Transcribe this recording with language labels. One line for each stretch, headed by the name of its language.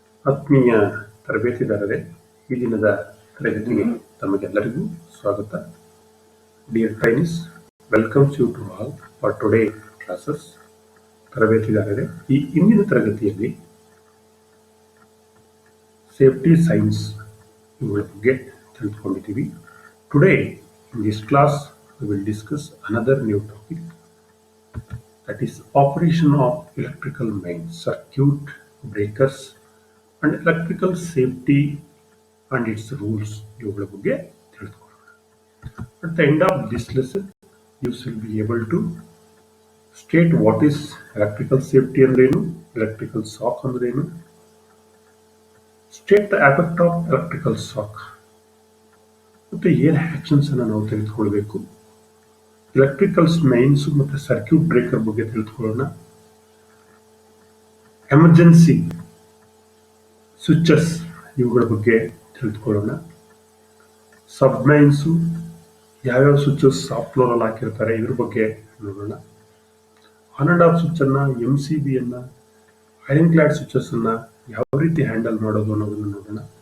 Kannada: ಆತ್ಮೀಯ ತರಬೇತಿದಾರರೇ, ಈ ದಿನದ ತರಗತಿಗೆ ತಮಗೆಲ್ಲರಿಗೂ ಸ್ವಾಗತ.
English: Dear trainees, welcomes you to all for today classes.
Kannada: ತರಬೇತಿದಾರರೇ, ಈ ಇಂದಿನ ತರಗತಿಯಲ್ಲಿ ಸೇಫ್ಟಿ ಸೈನ್ಸ್ ಇವುಗಳ ಬಗ್ಗೆ ತಿಳಿದುಕೊಂಡಿದ್ದೀವಿ.
English: Today in this class we will discuss another new topic, that is operation of electrical mains, circuit breakers and electrical safety and its rules.
Kannada: ಇವುಗಳ ಬಗ್ಗೆ ತಿಳಿದುಕೊಳ್ಳೋಣ.
English: At the end of this lesson, you should be able to state what is electrical safety ಅಂದ್ರೇನು, electrical shock ಅಂದ್ರೇನು, state the effect of electrical shock,
Kannada: ಮತ್ತೆ ಏನು actions ಅನ್ನು ನಾವು ತೆಗೆದುಕೊಳ್ಬೇಕು, ಎಲೆಕ್ಟ್ರಿಕಲ್ ಮೈನ್ಸ್ ಮತ್ತು ಸರ್ಕ್ಯೂಟ್ ಬ್ರೇಕರ್ ಬಗ್ಗೆ ತಿಳಿದುಕೊಳ್ಳೋಣ. ಎಮರ್ಜೆನ್ಸಿ ಸ್ವಿಚಸ್ ಇವುಗಳ ಬಗ್ಗೆ ತಿಳಿದುಕೊಳ್ಳೋಣ. ಸಬ್ಮೈನ್ಸು ಯಾವ್ಯಾವ ಸ್ವಿಚಸ್ ಸಾಫ್ಟ್ ಫ್ಲೋರಲ್ಲಿ ಹಾಕಿರ್ತಾರೆ ಇದ್ರ ಬಗ್ಗೆ ನೋಡೋಣ. ಆನ್ ಅಂಡ್ ಆಫ್ ಸ್ವಿಚ್ ಅನ್ನ, MCB ಅನ್ನ, ಐರನ್ ಕ್ಲಾಡ್ ಸ್ವಿಚಸ್ ಅನ್ನ ಯಾವ ರೀತಿ ಹ್ಯಾಂಡಲ್ ಮಾಡೋದು ಅನ್ನೋದನ್ನು ನೋಡೋಣ.